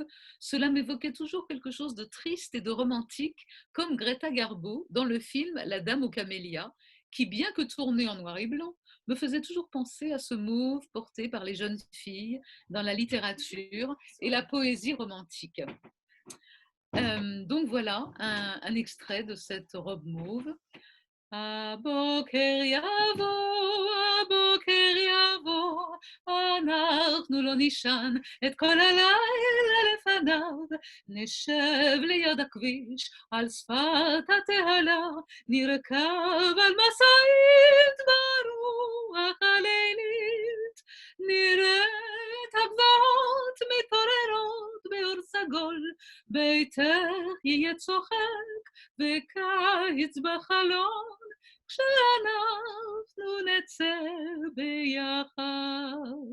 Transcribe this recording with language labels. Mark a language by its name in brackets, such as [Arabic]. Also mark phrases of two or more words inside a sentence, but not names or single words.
[French] Cela m'évoquait toujours quelque chose de triste et de romantique, comme Greta Garbo dans le film La Dame aux camélias, qui, bien que tourné en noir et blanc, me faisait toujours penser à ce mauve porté par les jeunes filles dans la littérature et la poésie romantique. Donc voilà un extrait de cette robe mauve. [Hebrew] הבוקר יבוא, הבוקר יבוא, אנחנו לא נישן את כל הלילה לפניו, נשב ליד הכביש על שפת התעלה, נרכב על משאית ברוח הלילית, נראה את הגבעות מתעוררות באור סגול, ביתך יהיה צוחק וקיץ בחלום, כשאנחנו נצא ביחד.